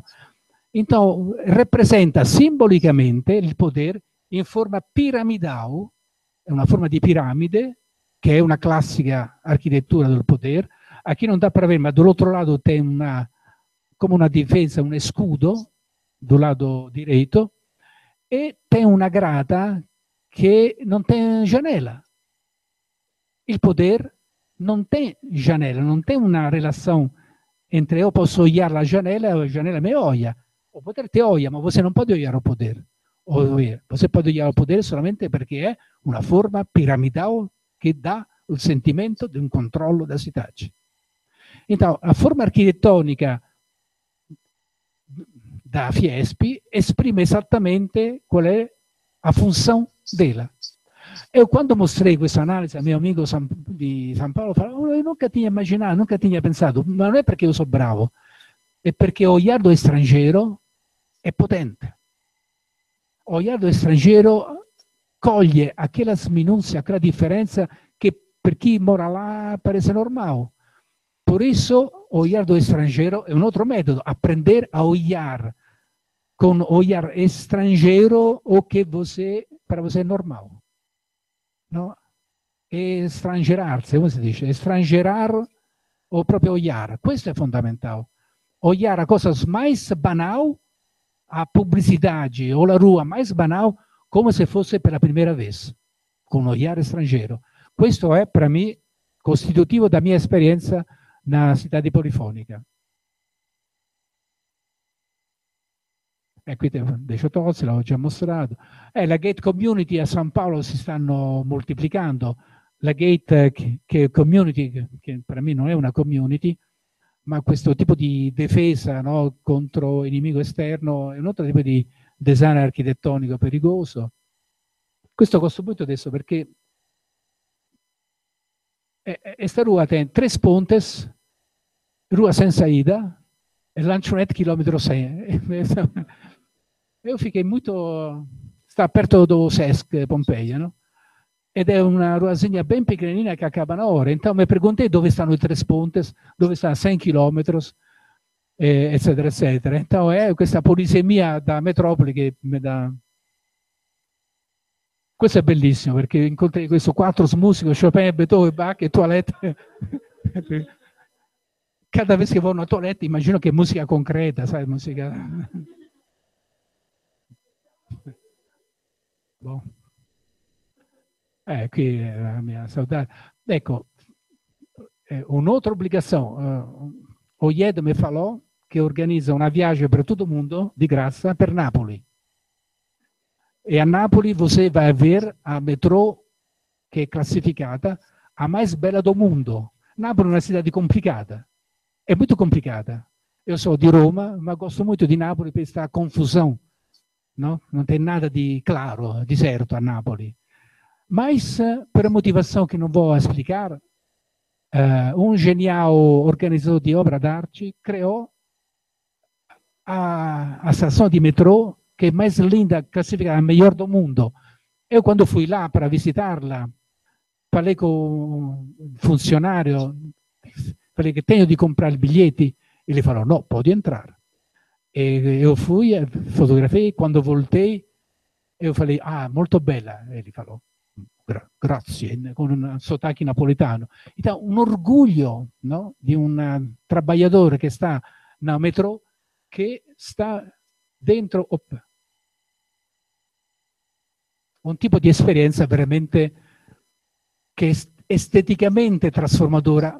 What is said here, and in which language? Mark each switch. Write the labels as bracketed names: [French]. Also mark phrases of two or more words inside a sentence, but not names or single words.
[Italian] Então, rappresenta simbolicamente il potere in forma piramidale, è una forma di piramide, che è una classica architettura del potere. Aqui non dà per avere, ma dall'altro lato tem come una difesa, un scudo, [Portuguese] do lado direito, e tem [Italian] una grata che non [Portuguese] tem janela. Il poder non tem janela, non tem [Italian] una relazione [Portuguese] entre eu posso olhar la janela e a janela me olha. O poder te olha, ma você non pode olhar o poder. Você pode olhar o poder [Italian] solamente perché è una forma piramidale che dà il sentimento di un controllo [Portuguese] da cidade. Então, a forma arquitettonica da Fiespi [Italian] esprime esattamente qual è [Portuguese] a funzione dela. [Italian] E quando mostrei questa analisi al mio amico di San Paolo, falava, io [Portuguese] nunca tinha immaginato, nunca tinha pensato, [Italian] ma non è perché io sono bravo, è perché [Portuguese] o olhado [Italian] straniero è potente. [Portuguese] O olhado [Italian] straniero coglie [Portuguese] aquelas minúcias, aquela [Italian] differenza che [Portuguese] para quem mora lá parece normal. Por isso, olhar do estrangeiro é um outro método, aprender a olhar com olhar estrangeiro o que para você é normal. No? [Italian] Estrangerarsi, come si dice? [Portuguese] Estrangerar o proprio olhar. [Italian] Questo è fondamentale. [Portuguese] Olhar a coisas mais banal, a publicidade ou a rua mais banal, [Italian] come se fosse per la [Portuguese] primeira vez, [Italian] con un [Portuguese] olhar estrangeiro. [Italian] Questo è, per me, costitutivo da mia esperienza [Portuguese] na cidade polifonica. [Italian] E qui deixo Tozzi, l'avevo già mostrato. La gate community a San Paolo si stanno moltiplicando. La gate che community, che per me non è una community, ma questo tipo di difesa, no, contro il nemico esterno è un altro tipo di design architettonico pericoloso. Questo costa molto adesso perché questa [Portuguese] rua tem 3 pontes, rua [Italian] senza [Portuguese] ida e lanchonete [Italian] chilometro 6. [Portuguese] Eu fiquei muito... Sta perto do Sesc Pompeia, no? [Italian] Ed è una [Portuguese] ruazinha bem pequenina che acaba na hora. [Italian] Então mi perguntei dove stanno i 3 pontes, dove sta 100 chilometros, eccetera, eccetera. Então è questa polisemia da metropoli che mi dà... Questo è bellissimo perché incontri questo 4 musico, Chopin, Beethoven, Bach e Toilette. Cada vez che vado a Toilette immagino che è musica concreta, sai, musica... [Portuguese] Bom. [Italian] Qui è la mia saudade. Ecco, un'altra obbligazione. O IED mi falou che organizza una viagem per tutto il mondo di grazia per Napoli. [Portuguese] E a Napoli você vai ver a metrô che è classificata a mais bella do mundo. [Italian] Napoli è una città complicata, è molto complicata. Io sono di Roma, ma gosto molto di Napoli per questa confusione. [Portuguese] No? [Italian] Non c'è nada di claro, di certo a Napoli. Mas, per motivazione che non [Portuguese] vou explicar, [Italian] un genial organizzatore di opera d'arte creò a stazione di metrô che è [Portuguese] mais linda, [Italian] classificata [Portuguese] melhor do mundo. Eu, quando fui lá para visitarla, falei com un funzionario, falei che tenho [Italian] di comprare i biglietti, [Portuguese] e [Italian] gli falò, no, puoi entrare. [Portuguese] E io fui, fotografei, quando voltei, io falei, [Italian] ah, molto bella, e gli falò, grazie, con un sottacchi napoletano. [Portuguese] Então, un orgoglio, no? [Italian] Di un trabalhador che sta nel metro, che sta dentro un tipo di esperienza veramente che è esteticamente trasformadora.